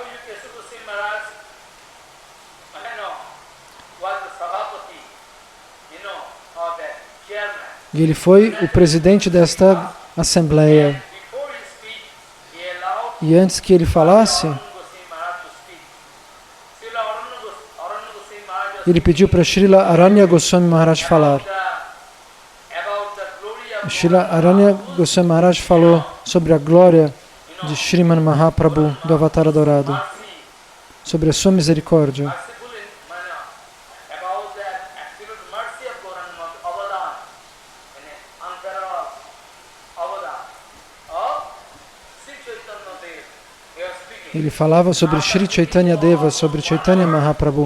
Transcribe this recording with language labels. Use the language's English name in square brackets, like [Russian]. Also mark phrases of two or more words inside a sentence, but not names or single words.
[Portuguese] E ele foi o presidente desta assembleia. E antes que ele falasse, ele pediu para Srila Aranya Goswami Maharaj falar. Srila Aranya Goswami Maharaj falou sobre a glória de Sriman Mahaprabhu, do Avatar Adorado, sobre a sua misericórdia. Ele falava sobre Sri Chaitanya Deva, sobre Chaitanya Mahaprabhu.